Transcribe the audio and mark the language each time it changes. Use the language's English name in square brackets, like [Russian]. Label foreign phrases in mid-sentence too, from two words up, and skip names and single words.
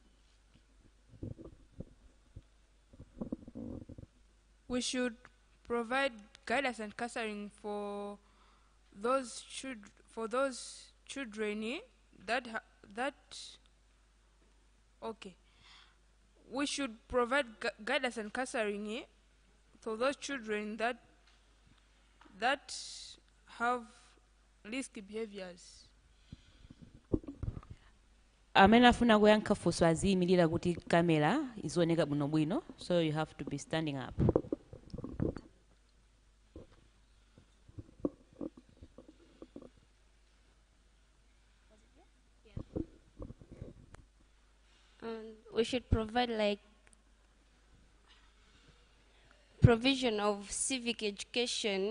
[English] We should provide guidance and counseling for those children okay. We should provide guidance and counseling for those children that have risky behaviors. [Nyanja] Amene afuna kuyankha funso aziyimirira kuti kamera izioneka bwinobwino, [English] so you have to be standing up. We should provide provision of civic education